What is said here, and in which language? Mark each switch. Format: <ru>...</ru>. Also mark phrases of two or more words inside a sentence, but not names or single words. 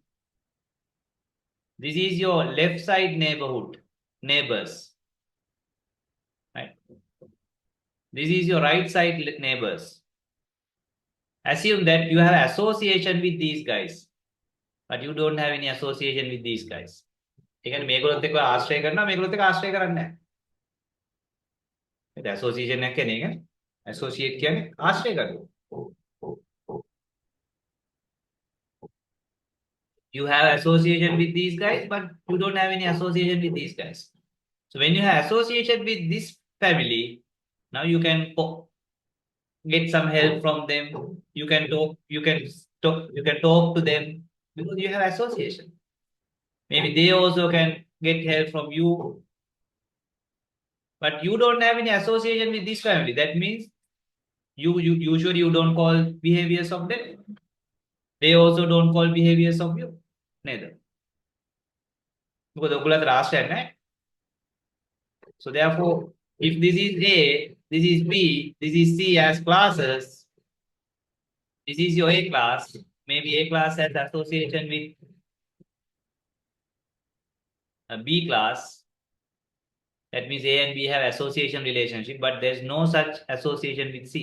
<en>This is your left side neighborhood, neighbors. Right? This is your right side neighbors. Assume that you have association with these guys, but you don't have any association with these guys.</en> <si>ඒ කියන්නේ මේගොල්ලොත් එක්ක ආශ්‍රය කරනවා මේගොල්ලොත් එක්ක ආශ්‍රය කරන්නේ නැහැ. ඒක ඇසෝසියේෂන් එකක් කියන්නේ ඒක. ඇසෝසියේට් කියන්නේ ආශ්‍රය කරනවා.</si> <en>You have association with these guys, but you don't have any association with these guys. So when you have association with this family, now you can get some help from them. You can talk to them because you have association. Maybe they also can get help from you, but you don't have any association with this family. That means you usually you don't call behaviors of them. They also don't call behaviors of you. Neither. Because</en> <si>ඔයගොල්ලෝ අතර ආශ්‍රයයක් නැහැ.</si> <en>So therefore, if this is A, this is B, this is C as classes, this is your A class. Maybe A class has association with a B class. That means A and B have association relationship, but there's no such association with C.</en>